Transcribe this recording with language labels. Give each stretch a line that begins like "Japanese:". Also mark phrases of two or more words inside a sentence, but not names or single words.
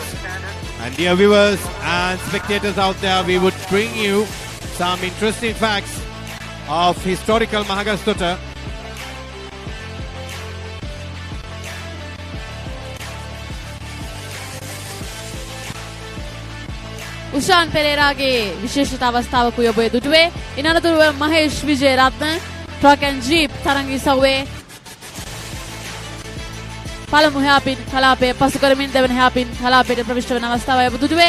English: And dear viewers and spectators out there, we would bring you some interesting facts of historical Mahagastota.
Sinhala: උෂාන් පෙරේරාගේ විශේෂිත අවස්ථාවක ඔබ දුටුවේ. ඉනනතුරුව මහේෂ් විජේරත්න
English: truck and jeep
Sinhala: තරඟ ඉසව්වේ පළමු හැපින් කලාපයේ පසු කරමින් දෙවන හැපින් කලාපයට ප්‍රවිෂ්ඨ වන අවස්ථාවයි ඔබ දුටුවේ.